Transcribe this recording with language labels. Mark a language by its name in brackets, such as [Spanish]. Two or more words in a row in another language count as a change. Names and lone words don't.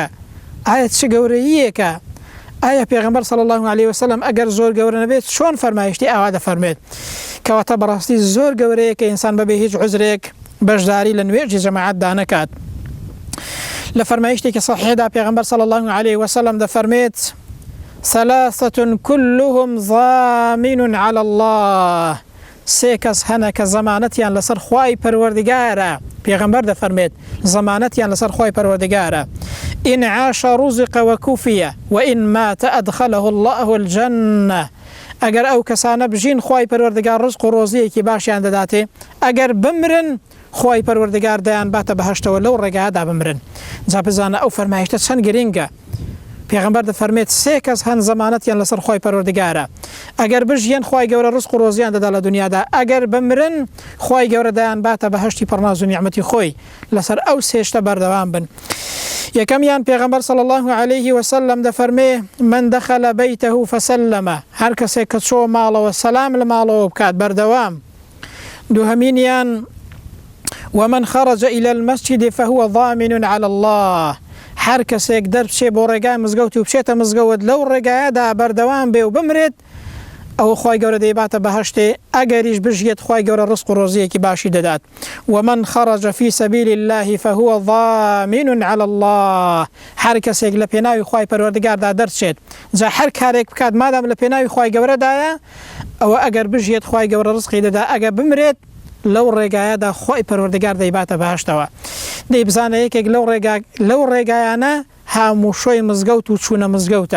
[Central Kurdish] ئایا چه گەورەیەکە؟ ئایا پێغەمبەر [Arabic] صلی الله عليه وسلم [Central Kurdish] ئەگەر زۆر گەورە نەبێت چۆن فەرمایشتی ئاوا دەفەرمێت؟ کەواتە بەڕاستی زۆر گەورەیە کە ئینسان بەبێ هیچ عوزرێک بەشداری لە نوێژی جەماعەتدا نەکات. لە فەرمایشتێکی صحیحدا پێغەمبەر [Arabic] صلی الله عليه وسلم [Central Kurdish] دەفەرمێت [Arabic] ثلاثة كلهم ضامن على الله، [Central Kurdish] سێ کەس هەنە کە زەمانەتیان لەسەر خوای پەروەردگارە. پێغەمبەر دەفەرمێت زەمانەتیان لەسەر خوای پەروەردگارە. [Arabic] إن عاش رزق وكفية وإن مات أدخله الله الجنة. [Central Kurdish] ئەگەر ئەو کەسانە بژین خوای پەروەردگار ڕزق و ڕۆزیەکی باشیان دەداتێ، ئەگەر بمرن خوای پەروەردگار دەیان باتە بەهەشتەوە لەو ڕێگادا بمرن. جا بزانە ئەو فەرمایشتە چەند گرینگە. پێغەمبەر دەفەرمێت سێ کەس هەن زەمانەتیان لەسەر خوای پەروەردگارە، ئەگەر بژیان خوای گەورە ڕزق و ڕۆزیان دەدا لە دنیادا، ئەگەر بمرن خوای گەورە دەیان باتە بەهەشتی پڕناز و نیعمەتی خۆی. لەسەر ئەو سێشتە بەردەوام بن. یەکەمیان پێغەمبەر [Arabic] صلی الله عليه وسلم [Central Kurdish] دەفەرمێ [Arabic] من دخل بيته فسلم، [Central Kurdish] هەر کەسێک کە چۆ ماڵەوە سەلام لە ماڵەوە بکات بەردەوام. دووهەمینیان [Arabic] ومن خرج إلى المسجد فهو ضامن على الله، [Central Kurdish] هەر کەسێک دەربچێ بۆ ڕێگای مزگەوت و بچێتە مزگەوت لەو ڕێگایەدا بەردەوام بێ و بمرێت، ئەو خوای گەورە دەیباتە بەهەشتێ، ئەگەریش بژێت خوای گەورە ڕزق و ڕۆزیەکی باشی دەدات. [Arabic] ومن خرج في سبيل الله فهو ضامن على الله، [Central Kurdish] هەر کەسێک لە پێناوی خوای پەروەردگاردا دەرچێت، جا هەر کارێک بکات مادام لە پێناوی خوای گەورەدایە، ئەوە ئەگەر بژێت خوای گەورە ڕزقی دەدا، ئەگەر بمرێت لەو ڕێگایەدا خوای پەروەردگار دەیباتە بەهەشتەوە. دەی بزانە یەکێک لەو ڕێگایانە هاموشۆی مزگەوت و چوونە مزگەوتە.